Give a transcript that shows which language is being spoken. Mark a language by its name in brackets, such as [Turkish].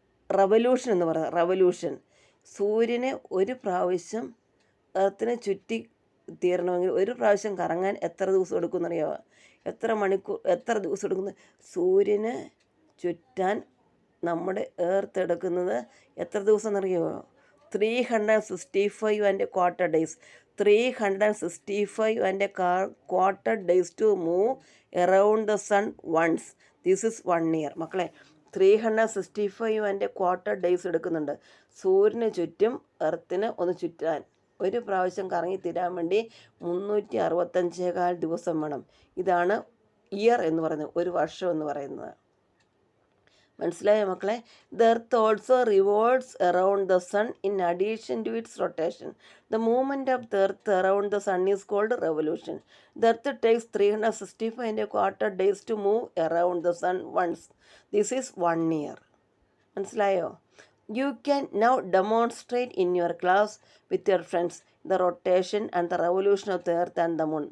[Malayalam] Revolution എന്ന് പറയുന്നത്. Revolution. സൂര്യനെ ഒരു പ്രാവശ്യം എർത്തിനെ ചുറ്റി തീരണമെങ്കിൽ ഒരു പ്രാവശ്യം കറങ്ങാൻ എത്ര ദിവസം എടുക്കുമെന്നറിയാമോ? എത്ര ദിവസം എടുക്കുന്നു? സൂര്യന് ചുറ്റാൻ നമ്മുടെ എർത്ത് എടുക്കുന്നത് എത്ര ദിവസം എന്നറിയാമോ? [English] 365 and a quarter days. 365 and a quarter days to move around the sun once. This is 1 year. [Malayalam] മക്കളെ, [English] 365 and a quarter days [Malayalam] എടുക്കുന്നുണ്ട് സൂര്യന് ചുറ്റും എർത്തിന് ഒന്ന് ചുറ്റാൻ. ഒരു പ്രാവശ്യം കറങ്ങി തീരാൻ വേണ്ടി 365 ദിവസം വേണം. ഇതാണ് ഇയർ എന്ന് പറയുന്നത്, ഒരു വർഷം എന്ന് പറയുന്നത്. മനസ്സിലായോ മക്കളെ? [English] The earth also revolves around the sun in addition to its rotation. The movement of the earth around the sun is called revolution. The earth takes 365 and a quarter days to move around the sun once. This is 1 year. [Malayalam] മനസ്സിലായോ? [English] You can now demonstrate in your class with your friends the rotation and the revolution of the earth and the moon.